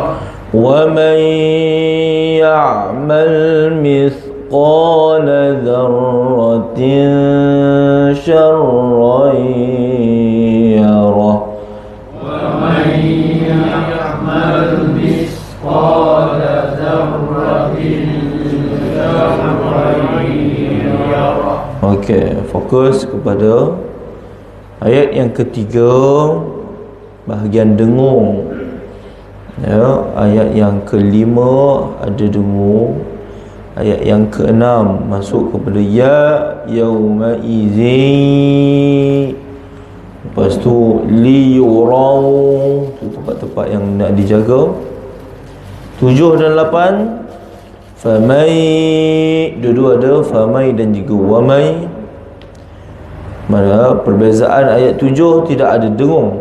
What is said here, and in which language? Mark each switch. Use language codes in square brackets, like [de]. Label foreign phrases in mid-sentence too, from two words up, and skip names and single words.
[ar] ومن يعمل مثقال ذرة شرا يره. ومن يعمل مثقال ذرة شرا يره. [ms] Okey, fokus kepada ayat yang ketiga, bahagian dengung. Ya, ayat yang kelima ada dengung. Ayat yang keenam masuk kepada ya [ar] يومئذ. [ms] Lepas tu liyurau, tu tempat-tempat yang nak dijaga. 7 dan 8 famai, dua-dua ada famai dan juga wamai. Mana perbezaan ayat 7 tidak ada dengung.